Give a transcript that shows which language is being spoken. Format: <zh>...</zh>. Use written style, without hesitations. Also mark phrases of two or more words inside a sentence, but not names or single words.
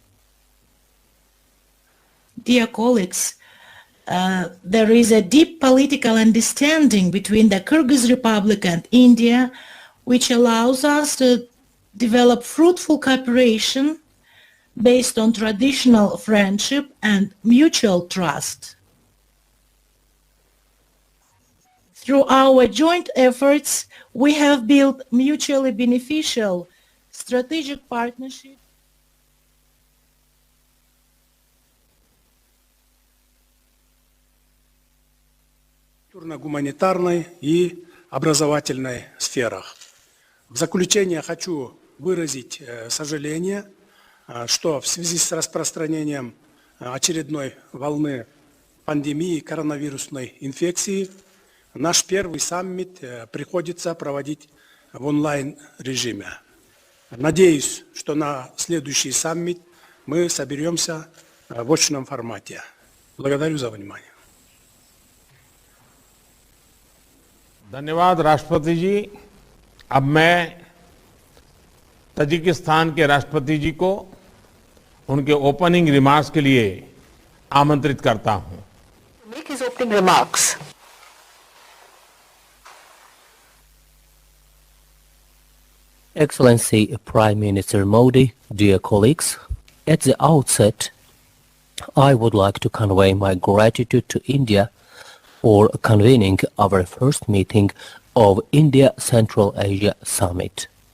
<en>Dear colleagues, there is a deep political understanding between the Kyrgyz Republic and India, which allows us to develop fruitful cooperation based on traditional friendship and mutual trust. Through our joint efforts, we have built mutually beneficial strategic partnerships</en> <ru>культурно-гуманитарной и образовательной сферах. В заключение хочу выразить сожаление, что в связи с распространением очередной волны пандемии коронавирусной инфекции наш первый саммит приходится проводить в онлайн-режиме. Надеюсь, что на следующий саммит мы соберемся в очном формате. Благодарю за внимание.</ru> <hi>धन्यवाद राष्ट्रपति जी। अब मैं तजिकिस्तान के राष्ट्रपति जी को उनके</hi> <en>opening remarks</en> <hi>के लिए आमंत्रित करता हूं।</hi> <en>Make his opening remarks. Excellency Prime Minister Modi, dear colleagues, at the outset, I would like to convey my gratitude to India for convening our first meeting of India-Central Asia Summit.</en>